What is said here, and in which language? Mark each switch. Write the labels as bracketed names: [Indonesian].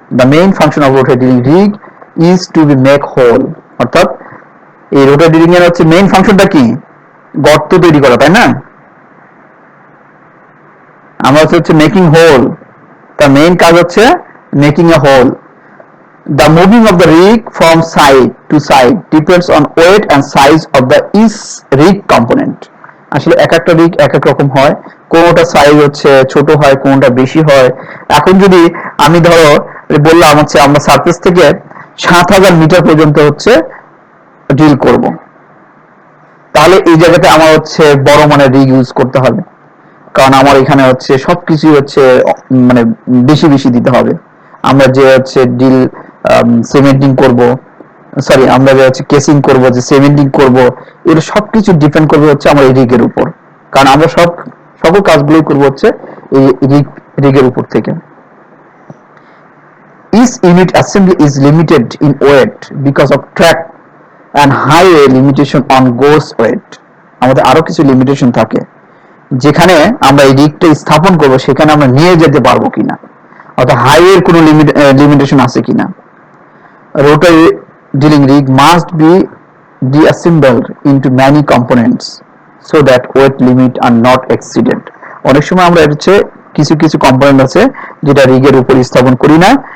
[English] The main function of rotary drilling rig is to be make hole. [Bangla] অর্থাৎ এই রোটার drilling এর হচ্ছে main ফাংশনটা কি? গর্ত তৈরি করা, তাই না? আমরা হচ্ছে মেকিং হোল, তার মেইন কাজ হচ্ছে making A whole. [English] The moving of the rig from side to side depends on weight and size of the each rig component. [Bangla] আসলে এক একটা রিগ এক এক রকম হয়, কোনোটা সাইজ হচ্ছে ছোট হয়, কোনোটা বেশি হয়। এখন যদি আমি ধরো বললাম হচ্ছে আমরা সারফেস থেকে 7000 মিটার পর্যন্ত হচ্ছে ড্রিল করব, তাহলে এই জায়গাতে আমার হচ্ছে বড় মানের রিগ ইউজ করতে হবে, কারণ আমার এখানে হচ্ছে সবকিছু হচ্ছে মানে বেশি বেশি দিতে হবে। আমরা যে হচ্ছে ড্রিল সিমেন্টিং করব, সরি আমরা যে হচ্ছে কেসিং করব, যে সিমেন্টিং করব, এর সবকিছু ডিপেন্ড করবে হচ্ছে আমার এই রিগের উপর, কারণ আমরা সকল কাজগুলোই করব হচ্ছে এই রিগের উপর থেকে। [English] Each unit assembly is limited in weight because of track and highway limitation on gauge weight. [Bangla] আমাদের আরো কিছু লিমিটেশন থাকে, যেখানে আমরা এই রিগটা স্থাপন করব সেখানে আমরা নিয়ে যেতে পারবো কিনা, অর্থাৎ হাইওয়ের কোনো লিমিটেশন আছে কিনা। [English] Rotary drilling rig must be deassembled into many components so that weight limit are not exceeded. [Bangla] অনেক সময় আমরা হচ্ছে কিছু কিছু কম্পোনেন্ট আছে যেটা রিগের উপর স্থাপন করি না।